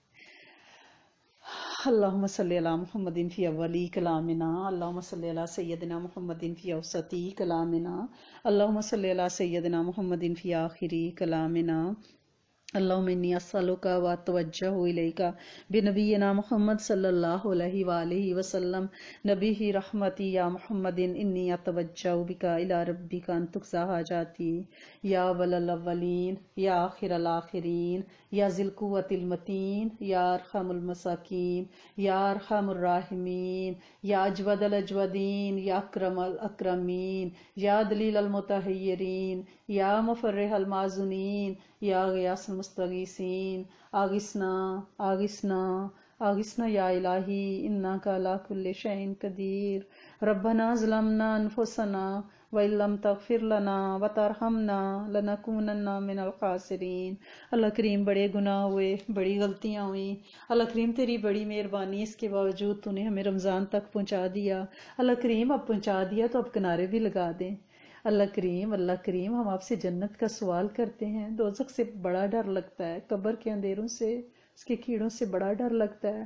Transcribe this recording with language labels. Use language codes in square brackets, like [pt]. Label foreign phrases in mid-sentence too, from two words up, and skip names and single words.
[ar] اللہم صلی علی محمد فی اولی کلامنا، اللہم صلی علی سیدنا محمد فی اوسطی کلامنا، اللہم صلی علی سیدنا محمد فی آخری کلامنا، اللہم انی اسألک و اتوجہ الیک بنبینا محمد صلی اللہ علیہ وآلہ وسلم، نبی رحمتی یا محمد انی اتوجہ بک الی ربک ان تقضی حاجاتی یا اول الاولین یا آخر الاخرین یا ذی القوۃ المتین یا ارحم المساکین یا ارحم الراحمین یا اجود الاجودین یا اکرم الاکرمین یا دلیل المتحیرین یا مفرح المعذونین یا غیاث المستغیثین، آغثنا آغثنا آغثنا یا الہی انکا علی کل شیء قدیر۔ ربنا ظلمنا انفسنا وَإِن لَّمْ تَغْفِرْ لَنَا وَتَرْحَمْنَا لَنَكُونَنَّ مِنَ الْخَاسِرِينَ۔ [ur] اللہ کریم بڑے گناہ ہوئے، بڑی غلطیاں ہوئیں، اللہ کریم تیری بڑی مہربانی، اس کے باوجود تو نے ہمیں رمضان تک پہنچا دیا، اللہ کریم اب پہنچا دیا تو اب کنارے بھی لگا دیں۔ اللہ کریم ہم آپ سے جنت کا سوال کرتے ہیں، دوزخ سے بڑا ڈر لگتا ہے، قبر کے اندھیروں سے، اس کے کیڑوں سے بڑا ڈر لگتا ہے۔